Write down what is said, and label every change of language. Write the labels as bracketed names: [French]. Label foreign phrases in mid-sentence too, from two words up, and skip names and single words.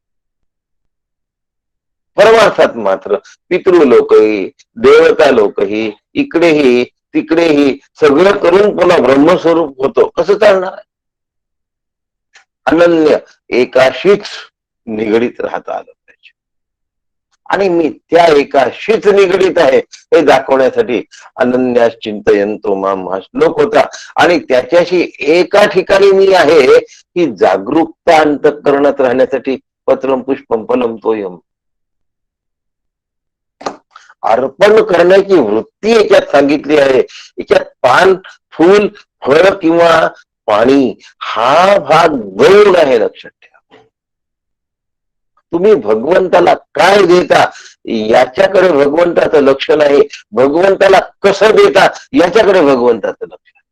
[Marathi] परमार्थात मात्र पितृलोकही, देवता लोकही, इकडेही तिकडेही सगळं करून पुन्हा ब्रह्मस्वरूप होतो, कसं चालणार? अनन्य एकाशीच निगडीत राहता आलं पाहिजे. आणि मी त्या एकाशीच निगडीत आहे हे दाखवण्यासाठी [Sanskrit] अनन्यास चिंतयंतो माम [Marathi] हा श्लोक होता. आणि त्याच्याशी एका ठिकाणी मी आहे ही जागरूकता अंतःकरणात राहण्यासाठी [Sanskrit] पत्रम पुष्पम फलम तोयम, [Marathi] अर्पण करण्याची वृत्ती याच्यात सांगितली आहे. याच्यात पान, फूल, फळ किंवा पाणी हा भाग गौण आहे, लक्षात ठेवा. तुम्ही भगवंताला काय देता याच्याकडे भगवंताचं लक्ष नाही, भगवंताला कसं देता याच्याकडे भगवंताचं लक्ष.